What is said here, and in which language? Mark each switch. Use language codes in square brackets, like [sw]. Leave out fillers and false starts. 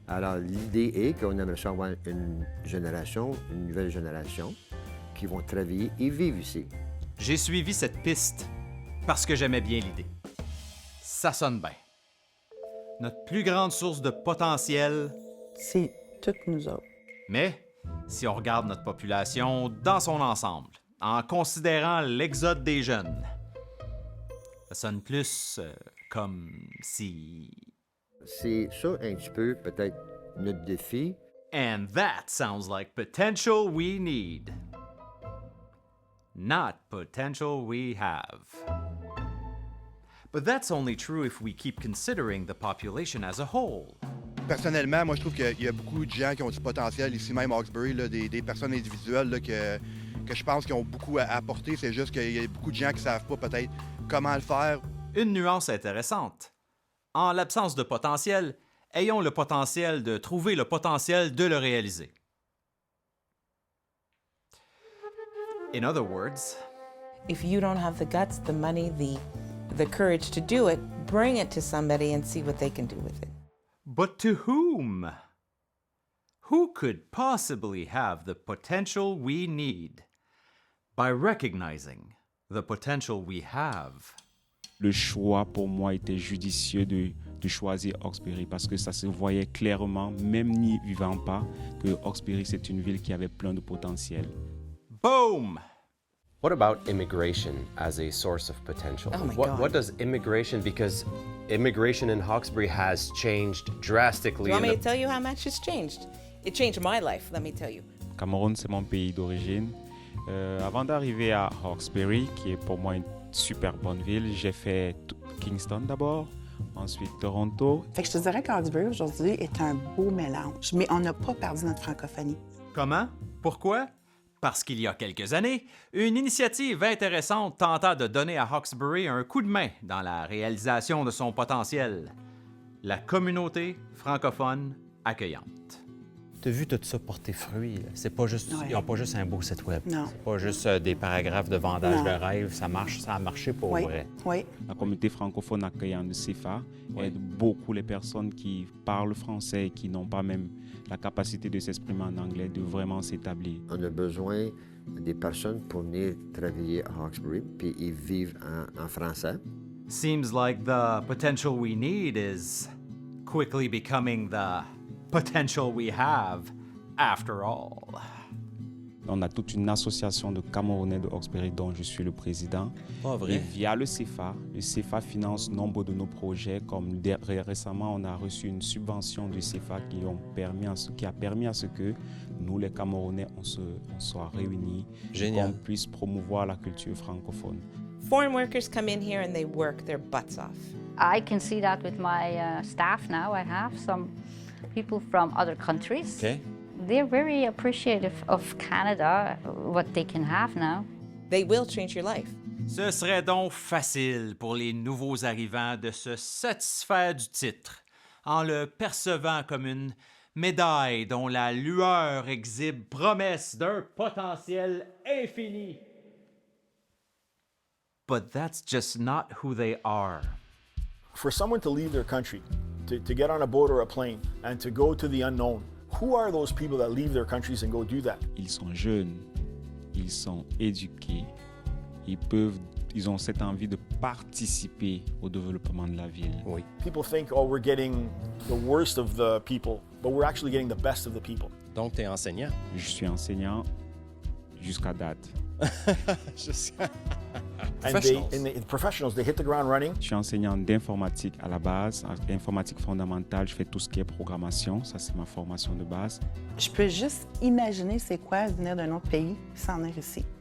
[fr] Alors, l'idée est qu'on aimerait ça avoir une nouvelle génération, qui vont travailler et vivre ici. J'ai suivi cette piste parce que j'aimais bien l'idée. Ça sonne bien. Notre plus grande source de potentiel... C'est toutes nous autres. Mais, si on regarde notre population dans son ensemble, en considérant l'exode des jeunes, ça sonne plus comme si... C'est ça un petit peu, peut-être, notre défi. [en] And that sounds like potential we need. Not potential we have. But that's only true if we keep considering the population as a whole. [fr] Personnellement, moi, je trouve qu'il y a beaucoup de gens qui ont du potentiel ici, même à Hawkesbury, là, des personnes individuelles là, que je pense qu'ils ont beaucoup à apporter. C'est juste qu'il y a beaucoup de gens qui ne savent pas peut-être comment le faire. Une nuance intéressante. En l'absence de potentiel, ayons le potentiel de trouver le potentiel de le réaliser. [en] In other words, if you don't have the guts, the money, the courage to do it, bring it to somebody and see what they can do with it. but to whom? Who could possibly have the potential we need? By recognizing the potential we have. [fr] Le choix pour moi était judicieux de choisir Hawkesbury parce que ça se voyait clairement, même n'y vivant pas, que Hawkesbury c'est une ville qui avait plein de potentiel. Boom! [en] What about immigration as a source of potential? Oh my God. What does immigration, because immigration in Hawkesbury has changed drastically. Do you want me to tell you how much it's changed? It changed my life, let me tell you. [fr] Cameroun, c'est mon pays d'origine. Avant d'arriver à Hawkesbury, qui est pour moi une super bonne ville, j'ai fait Kingston d'abord, ensuite Toronto. Fait que je te dirais qu'Hawkesbury aujourd'hui est un beau mélange, mais on n'a pas perdu notre francophonie. Comment? Pourquoi? Parce qu'il y a quelques années, une initiative intéressante tenta de donner à Hawkesbury un coup de main dans la réalisation de son potentiel. La communauté francophone accueillante. Tu as vu tout ça porter fruit. Là. C'est pas juste, Ouais. Ils n'ont pas juste un beau site web. Non. C'est pas juste des paragraphes de vendage Non. de rêve. Ça marche, ça a marché pour Oui, vrai. oui. La communauté francophone accueillante de CEFA aide beaucoup les personnes qui parlent français et qui n'ont pas même la capacité de s'exprimer en anglais, de vraiment s'établir. On a besoin des personnes pour venir travailler à Hawkesbury, puis ils vivent en français. [en] Seems like the potential we need is quickly becoming the potential we have after all. [fr] On a toute une association de Camerounais de Hawkesbury dont je suis le président. Pas vrai. Et via le CFA finance nombre de nos projets. Comme récemment, on a reçu une subvention du CFA qui a permis à ce que nous, les Camerounais, on soit réunis. Génial. Qu'on puisse promouvoir la culture francophone. [en] Foreign workers come in here and they work their butts off. I can see that with my staff now. I have some people from other countries. Okay. They're very appreciative of Canada, what they can have now. They will change your life. [fr] Ce serait donc facile pour les nouveaux arrivants de se satisfaire du titre en le percevant comme une médaille dont la lueur exhibe promesse d'un potentiel infini. [en] But that's just not who they are. For someone to leave their country, to get on a boat or a plane, and to go to the unknown, who are those people that leave their countries and go do that? [fr] Ils sont jeunes, ils sont éduqués, ils ont cette envie de participer au développement de la ville. Oui. [en] People think, oh, we're getting the worst of the people, but we're actually getting the best of the people. [fr] Donc, tu es enseignant? Je suis enseignant jusqu'à date. [en] And the professionals, they hit the ground running. [fr] Je suis enseignant d'informatique à la base, informatique fondamentale. Je fais tout ce qui est programmation. Ça, c'est ma formation de base. Je peux juste imaginer c'est quoi venir d'un autre pays sans venir ici.